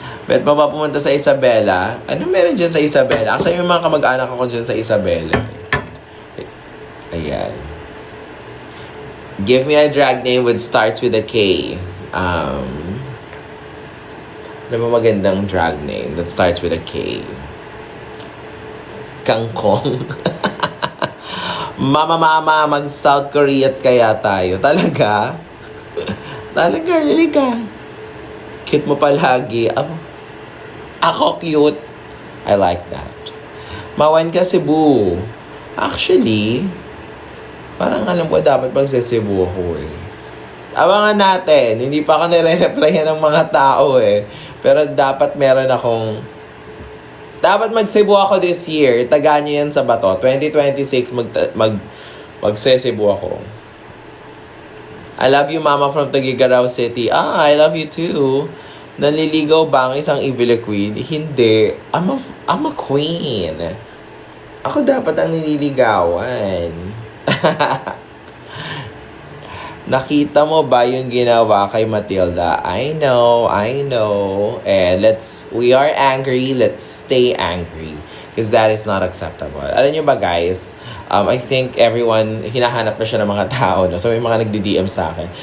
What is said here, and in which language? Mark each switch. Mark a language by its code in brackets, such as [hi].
[tl] Pwede pa ba pumunta sa Isabela? Ano meron dyan sa Isabela? Actually, may mga kamag-anak ako dyan sa Isabela. Ayan. [en] Give me a drag name which starts with a K. [tl] Ano ba magandang [en] drag name that starts with a K? Kangkong. [tl] Mama, mag-South Korea kaya tayo. Talaga? Talaga, ka. Cute mo palagi. Ako cute. [en] I like that. [tl] Mawan ka, Cebu. Actually, parang alam ko dapat magse-Cebu ako eh. Abangan natin. Hindi pa ako nire-replyan ng mga tao eh. Pero dapat meron akong... Dapat mag-Cebu ako [en] this year. [tl] Taga niyo yan sa bato. 2026, magse-Cebu ako. [en] I love you, Mama from Tagigaraw City. I love you too. [tl] Naliligaw ba ang isang evil queen? Hindi. [en] I'm a queen. [tl] Ako dapat ang nililigawan. Nakita mo ba yung ginawa kay Matilda? [en] I know. And we are angry, let's stay angry. Because that is not acceptable. [tl] Alam nyo ba guys, [en] I think everyone, [tl] hinahanap na siya ng mga tao. No? So may mga nagdi-DM sa akin.